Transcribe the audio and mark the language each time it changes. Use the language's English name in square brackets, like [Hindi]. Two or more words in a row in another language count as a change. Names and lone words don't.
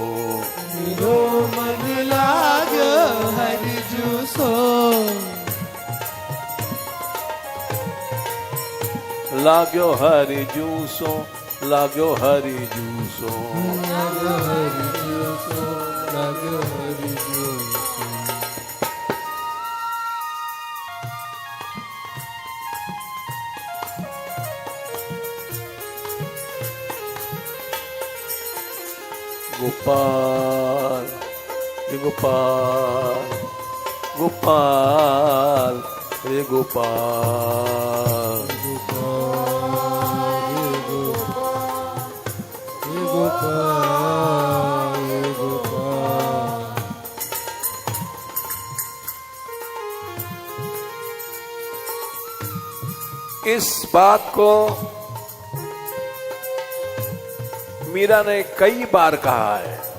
[Braj] मेरो मन लागो हरि जूसो। लाग्यो हरि जूसो, लाग्यो हरि जूसो। लागो हरि जूसो, लागो हरि जूसो। गोपाल रे गोपाल, गोपाल रे गोपाल, गोपाल हे गोपाल, हे गोपाल, हे गोपाल। [Hindi] इस बात को मीरा ने कई बार कहा है।